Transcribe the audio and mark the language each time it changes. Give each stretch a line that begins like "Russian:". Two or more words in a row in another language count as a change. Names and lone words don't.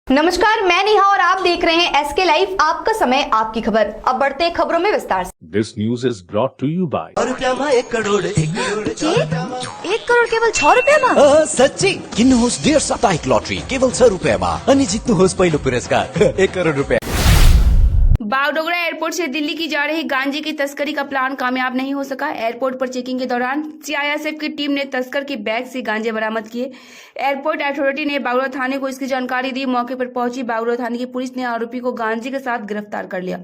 Hindi: नमस्कार, मैं नेहा और आप देख रहे हैं एसके लाइव। आपका समय, आपकी खबर। अब बढ़ते हैं खबरों में विस्तार से।
English: This news is brought to you by
Nepali: 1 करोड़ 1 करोड़ केवल 6 रुपियाँमा? सच्ची किन्नुहोस् डेढ साप्ताहिक लटरी केवल 6 रुपियाँमा अनि जित्नुहोस् पहिलो पुरस्कार 1 करोड़ रुपया।
Hindi: बागडोगरा एयरपोर्ट से दिल्ली की जा रही गांजे की तस्करी का प्लान कामयाब नहीं हो सका। एयरपोर्ट पर चेकिंग के दौरान सीआईएसएफ की टीम ने तस्कर के बैग से गांजे बरामद किए। एयरपोर्ट अथॉरिटी ने बागडोगरा थाने को इसकी जानकारी दी। मौके पर पहुंची बागडोगरा थाने की पुलिस ने आरोपी को गांजे के साथ गिरफ्तार कर लिया।